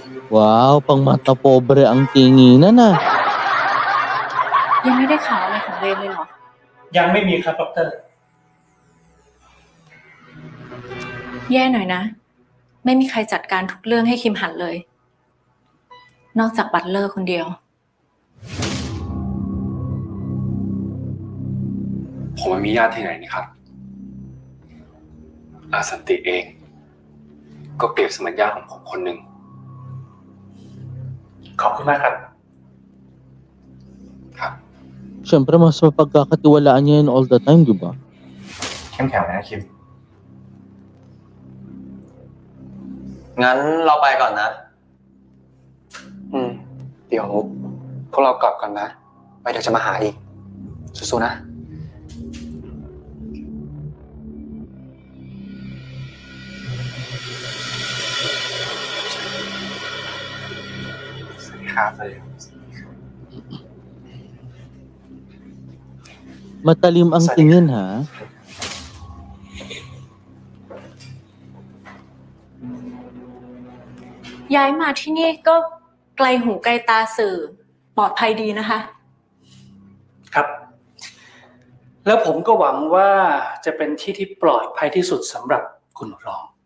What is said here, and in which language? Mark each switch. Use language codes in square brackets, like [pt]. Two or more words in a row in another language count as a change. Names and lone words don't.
[tl] Wow, pang mata pobre ang tinginan ah. [th] ยังไม่ได้ข่าวอะไรของเรนเลยเหรอ ยังไม่มีครับดร. แย่หน่อยนะ ไม่มีใครจัดการทุกเรื่องให้คิมหันเลย นอกจากบัตเลอร์คนเดียว ผมไม่มีญาติที่ไหนนี่ครับ อาสันติเอง ก็เปรียบเสมือนญาติของผมคนหนึ่ง ขอบคุณมากครับ [tl] Siyempre, mas mapagkakatiwalaan niya yun [en] all the time, [tl] di ba? [th] เข้มแข็งนะคิม งั้นเราไปก่อนนะ เดี๋ยวพวกเรากลับกันนะไว้เดี๋ยวจะมาหาอีกสู้ๆนะ สวัสดีครับ [tl] Matalim ang tingin ha. [th] ย้ายมาที่นี่ก็ไกลหูไกลตาสื่อปลอดภัยดีนะคะ ครับ แล้วผมก็หวังว่าจะเป็นที่ที่ปลอดภัยที่สุดสำหรับคุณรอง